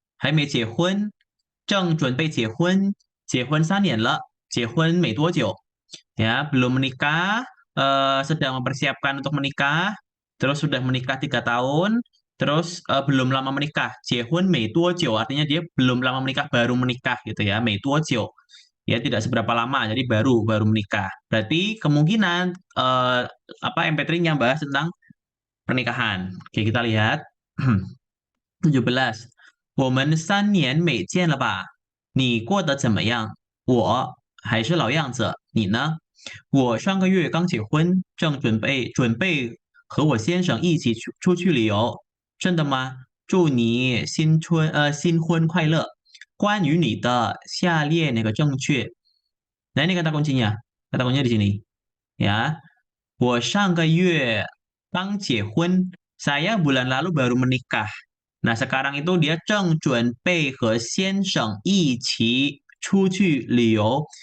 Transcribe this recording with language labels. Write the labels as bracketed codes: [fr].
[zh] Hai mei jie hun, 正准备结婚，结婚3年了，结婚没多久。 [id] Ya, belum menikah, sedang mempersiapkan untuk menikah, terus sudah menikah 3 tahun, terus belum lama menikah. [zh] 结婚没多久 [id] artinya dia belum lama menikah, baru menikah gitu ya. [zh] 没多久. [id] Ya, tidak seberapa lama, jadi baru baru menikah. Berarti kemungkinan apa MP3-nya bahas tentang pernikahan. Oke, kita lihat. [zh] 17. 我们3年没见了吧？你过得怎么样？我还是老样子，你呢？我上个月刚结婚，正准备和我先生一起出去旅游。真的吗？祝你新婚快乐。关于你的下列那个正确？ [id] Nah, ini kata kuncinya. Kata kuncinya di sini. Ya, [zh] 我上个月刚结婚, [id] saya bulan lalu baru menikah. Nah, sekarang itu dia [zh] 正准备和先生一起出去旅游.